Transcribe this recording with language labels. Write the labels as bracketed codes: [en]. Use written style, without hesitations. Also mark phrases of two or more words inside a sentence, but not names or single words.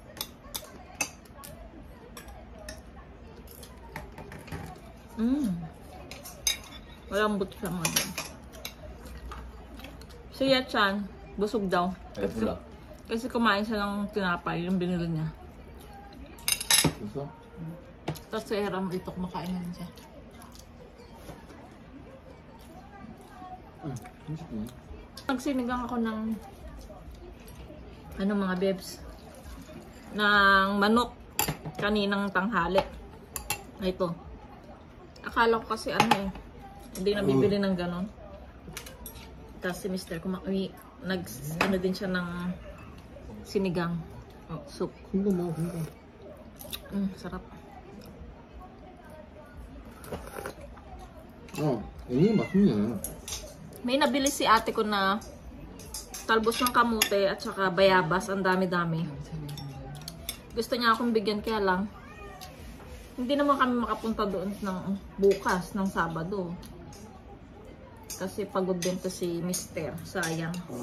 [tl] Malambot siya mga dyan. Si Yechan, busog daw. Kasi kumain siya ng tinapay, yung binili niya. [ko] 됐어? [tl] Tapos si Eram, ito kumakain na siya. [ko] 응, 30분. [tl] Nagsinigang ako ng mga bebs ng manok kaninang tanghali. Ito. Akala ko kasi hindi nabibili ng ganon. Tapos si Mr. din siya ng sinigang. Soup. [ko] 큰거 먹어, 큰 거. [tl] Sarap. [ko] 얘 맛있네. [tl] May nabili si ate ko na talbos ng kamute at saka bayabas. Ang dami-dami. Gusto niya akong bigyan, kaya lang hindi naman kami makapunta doon ng bukas, ng Sabado. Kasi pagod din to si Mr. Sayang.